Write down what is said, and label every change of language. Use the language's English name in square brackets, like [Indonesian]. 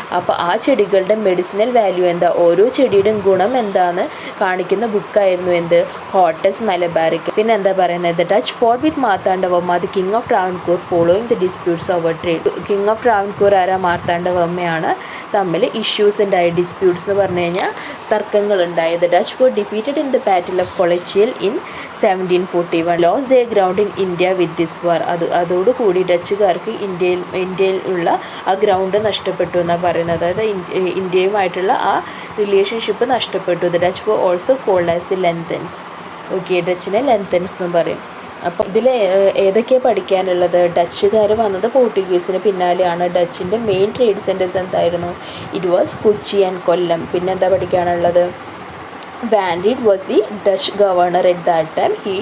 [Malayalam] അപ്പോൾ ആ ചെടികളുടെ മെഡിസിനൽ വാല്യൂ എന്താ, ഓരോ ചെടിയുടെയും ഗുണം എന്താണെന്ന് കാണിക്കുന്ന ബുക്കായിരുന്നു എന്ത്, ഹോട്ടസ് മലബാറിക്. പിന്നെ എന്താ പറയുന്നത്, [English] The Dutch fort with Marthanda Varma the king of Travancore following the disputes over trade. [Malayalam] King of Travancore ആരാ? മാർത്താണ്ഡവർമ്മയാണ്. തമ്മിൽ ഇഷ്യൂസ് ഉണ്ടായി, ഡിസ്പ്യൂട്ട്സ് എന്ന് പറഞ്ഞു കഴിഞ്ഞാൽ തർക്കങ്ങളുണ്ടായി. [English] The Dutch were defeated in the battle of Colchel in 1741. lost their ground in India with this war. [Malayalam] അതോടുകൂടി ഡച്ചുകാർക്ക് ഇന്ത്യയിൽ ഉള്ള ആ ഗ്രൗണ്ട് നഷ്ടപ്പെട്ടു എന്നാണ് പറയുന്നത്. അതായത് ഇന്ത്യയുമായിട്ടുള്ള ആ റിലേഷൻഷിപ്പ് നഷ്ടപ്പെട്ടു. [English] The Dutch were also called as the Lentens. [Malayalam] Okay, ഡച്ചിനെ Lanthans എന്നും പറയും. അപ്പോൾ ഇതിൽ ഏതൊക്കെയാണ് പഠിക്കാനുള്ളത്? ഡച്ചുകാർ വന്നത് പോർട്ടുഗീസിന് പിന്നാലെയാണ്. ഡച്ചിൻ്റെ മെയിൻ ട്രേഡ് സെൻറ്റേഴ്സ് എന്തായിരുന്നു? [English] It was Kochi and Kollam. [Malayalam] പിന്നെ എന്താ പഠിക്കാനുള്ളത്? [English] Van Rheede was the Dutch governor at that time.